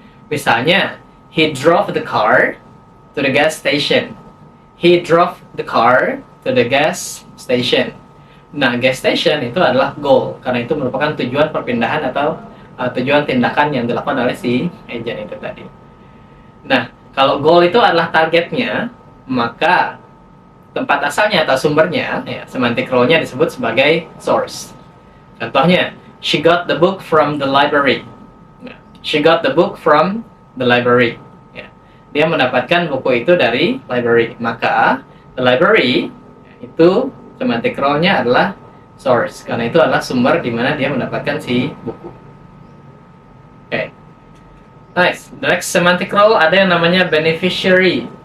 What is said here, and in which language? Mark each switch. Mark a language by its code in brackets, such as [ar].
[en] Misalnya, he drove the car to the gas station. He drove the car to the gas station. [id] Nah, gas station itu adalah goal, karena itu merupakan tujuan perpindahan atau tujuan tindakan yang dilakukan oleh si agent itu tadi. Nah, kalau goal itu adalah targetnya, maka tempat asalnya atau sumbernya, semantic role-nya disebut sebagai source. [en] Contohnya, she got the book from the library. She got the book from the library. [id] Dia mendapatkan buku itu dari library. Maka, the library itu semantic role-nya adalah source. Karena itu adalah sumber di mana dia mendapatkan si buku. Oke. Nice. [en] The next semantic role [id] ada yang namanya beneficiary.